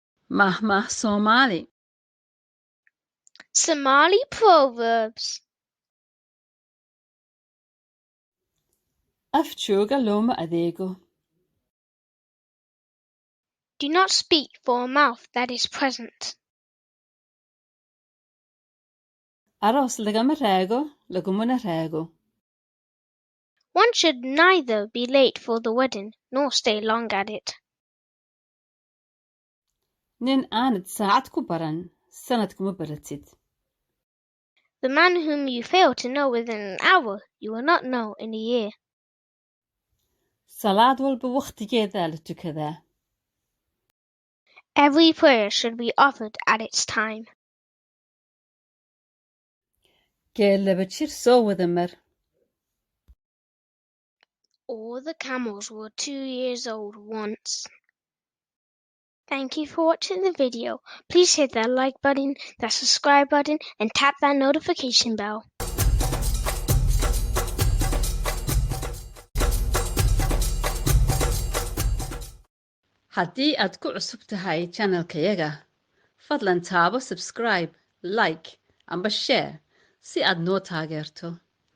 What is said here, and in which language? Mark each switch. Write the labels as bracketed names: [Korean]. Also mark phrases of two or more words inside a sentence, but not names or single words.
[Somali] Maahmaah Somali. [English] Somali Proverbs. [Somali] Afjooga looma adeego. [English] Do not speak for a mouth that is present. [Somali] Aroos lagama raago, lagumana raago. [English] One should neither be late for the wedding nor stay long at it. [Somali] Nin aanad saacad ku baran, sanad kuma baratid. [English] The man whom you fail to know within an hour, you will not know in a year. [Somali] Salaad walba waqtigeedaa la tukadaa. [English] Every prayer should be offered at its time. [Somali] Geel laba jir soo wada mar. [English] All the camels were 2 years old once. Thank you for watching the video. Please hit that like button, that subscribe button, and tap that notification bell. [Somali] Haddii aad ku cusub tahay channelkayaga, fadlan taabo subscribe, like, amba share si aad noo taageerto.